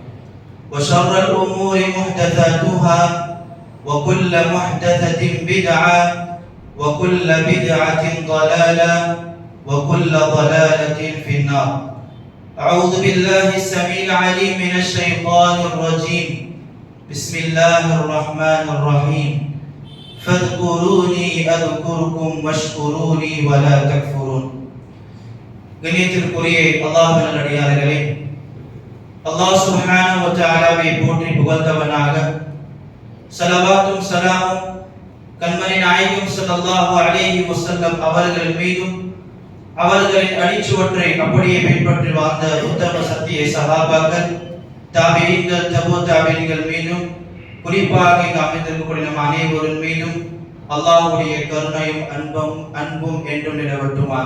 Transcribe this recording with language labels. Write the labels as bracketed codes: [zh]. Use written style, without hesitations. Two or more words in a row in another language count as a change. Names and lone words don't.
[ar] وشر الأمور محدثاتها وكل محدثة بدعة وكل بدعة ضلالة وكل ضلالة في النار. أعوذ بالله السميع العليم من الشيطان الرجيم. بسم الله الرحمن الرحيم. فاذكروني أذكركم واشكروا لي ولا تكفرون. [ta] கண்ணியத்திற்குரிய அல்லாஹ்வின் நல்லடியார்களே, [ar] الله سبحانه وتعالى [ta] போற்றி புகழ்ந்தவனாக ஸலவாத்தும் ஸலாமும் கண்மணி நாயகம் [ar] صلى الله عليه وسلم [ta] அவர்கள் மீதும் அவர்களின் அடிச்சுவற்றை அப்படியே பின்பற்றி வாழ்ந்த உத்தம சத்திய சஹாபாக்கள், தாபிஈன்கள், தபூ தாபிஈன்கள் மீதும் குறிப்பாக இங்கு அமைந்திருக்கக்கூடிய நம் அனைவரின் மீதும் அல்லாஹ்வுடைய கருணையும் அன்பும் என்றும் நிலவட்டுமாக.